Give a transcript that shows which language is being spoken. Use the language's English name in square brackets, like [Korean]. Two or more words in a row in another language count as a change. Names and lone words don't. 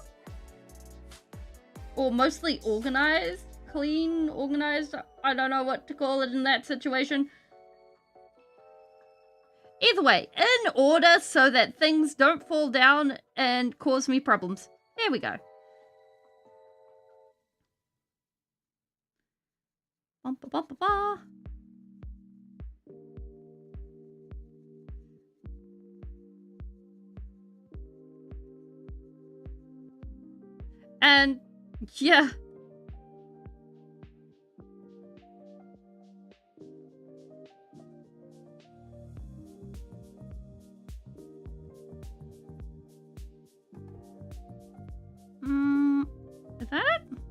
[English] Or mostly organized. Clean, organized. I don't know what to call it in that situation. Either way, in order so that things don't fall down and cause me problems. There we go. Bum, ba, ba, ba, ba. And yeah. Is that it?